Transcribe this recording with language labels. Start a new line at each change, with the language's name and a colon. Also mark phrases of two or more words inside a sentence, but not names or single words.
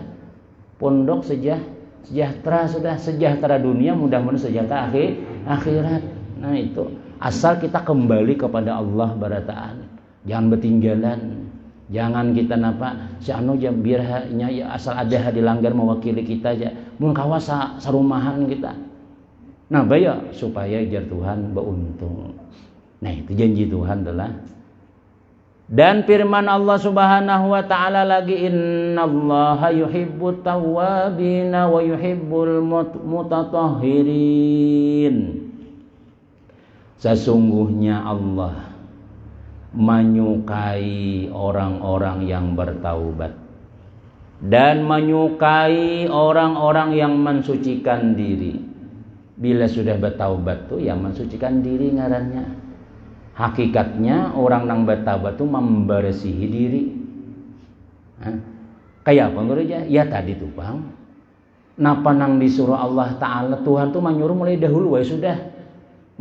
Indonesian: Pondok sejahtera sudah, sejahtera dunia, mudah-mudahan sejahtera akhirat.
Banjar: Nah itu asal kita kembali kepada Allah barataan, jangan bertinggalan, jangan kita napa si anu jam biarnya ya asal ada dilanggar mewakili kita aja, mun kawas sarumahan kita. Nah baya supaya jar Tuhan beruntung.
Indonesian: Nah itu janji Tuhan telah. Dan firman Allah
Arabic: Subhanahu wa taala
Indonesian: lagi,
Arabic: innallaha yuhibbut tawwabina wa yuhibbul mutatahhirin.
Indonesian: Sesungguhnya Allah menyukai orang-orang yang bertaubat dan menyukai orang-orang yang mensucikan diri. Bila sudah bertaubat tuh ya mensucikan diri ngarannya. Hakikatnya orang nang bertaubat itu membersihi diri. Kayak apa menurut ya tadi tuh bang. Napa nang disuruh Allah Ta'ala Tuhan tuh menyuruh mulai dahulu ya sudah.